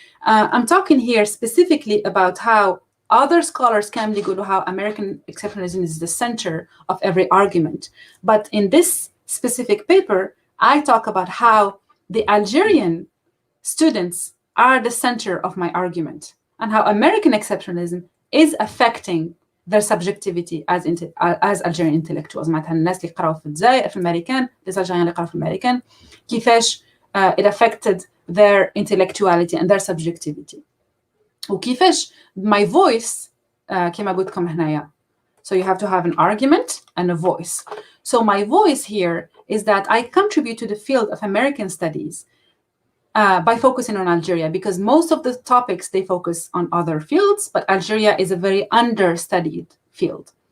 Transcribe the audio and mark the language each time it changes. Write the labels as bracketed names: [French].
[English] I'm talking here specifically about how other scholars can [Arabic] يقولوا [English] how American exceptionalism is the center of every argument. But in this specific paper, I talk about how the Algerian students are the center of my argument, and how American exceptionalism is affecting their subjectivity as Algerian intellectuals. [Arabic] معناتها الناس اللي قراوا في الجزائر في الأمريكان, [French] les Algériens [Arabic] اللي قراوا في الأمريكان, كيفاش [English] it affected their intellectuality and their subjectivity. [Arabic] وكيفاش [English] my voice [Arabic] كما قلت لكم هنايا. [English] So you have to have an argument and a voice. So my voice here is that I contribute to the field of American studies by focusing on Algeria, because most of the topics, they focus on other fields, but Algeria is a very understudied field.